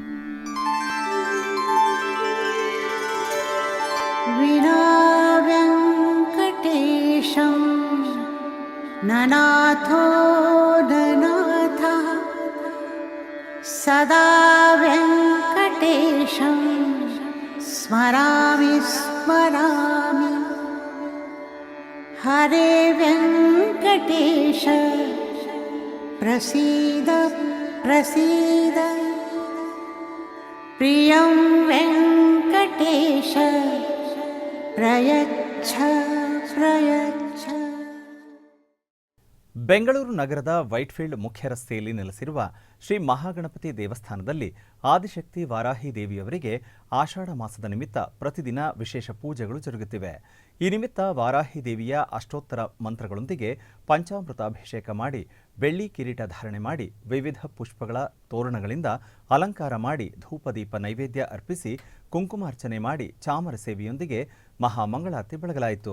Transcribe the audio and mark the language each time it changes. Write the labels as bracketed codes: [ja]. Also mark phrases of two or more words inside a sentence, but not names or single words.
[sa] ವಿನಾ ವೆಂಕಟೇಶಂ ನನಾಥೋ ನನಾಥ ಸದಾ ವೆಂಕಟೇಶಂ ಸ್ಮರಾಮಿ ಸ್ಮರಾಮಿ हरे वेङ्कटेश प्रसीद प्रसीद प्रियं वेङ्कटेश प्रयच्छ प्रयच्छ. [kn] ಬೆಂಗಳೂರು ನಗರದ ವೈಟ್ಫೀಲ್ಡ್ ಮುಖ್ಯ ರಸ್ತೆಯಲ್ಲಿ ನೆಲೆಸಿರುವ ಶ್ರೀ ಮಹಾಗಣಪತಿ ದೇವಸ್ಥಾನದಲ್ಲಿ ಆದಿಶಕ್ತಿ ವಾರಾಹಿ ದೇವಿಯವರಿಗೆ ಆಷಾಢ ಮಾಸದ ನಿಮಿತ್ತ ಪ್ರತಿದಿನ ವಿಶೇಷ ಪೂಜೆಗಳು ಜರುಗುತ್ತಿವೆ. ಈ ನಿಮಿತ್ತ ವಾರಾಹಿ ದೇವಿಯ ಅಷ್ಟೋತ್ತರ ಮಂತ್ರಗಳೊಂದಿಗೆ ಪಂಚಾಮೃತಾಭಿಷೇಕ ಮಾಡಿ, ಬೆಳ್ಳಿ ಕಿರೀಟ ಧಾರಣೆ ಮಾಡಿ, ವಿವಿಧ ಪುಷ್ಪಗಳ ತೋರಣಗಳಿಂದ ಅಲಂಕಾರ ಮಾಡಿ, ಧೂಪದೀಪ ನೈವೇದ್ಯ ಅರ್ಪಿಸಿ, ಕುಂಕುಮಾರ್ಚನೆ ಮಾಡಿ, ಚಾಮರ ಸೇವೆಯೊಂದಿಗೆ ಮಹಾಮಂಗಳಾರತಿ ಬೆಳಗಲಾಯಿತು.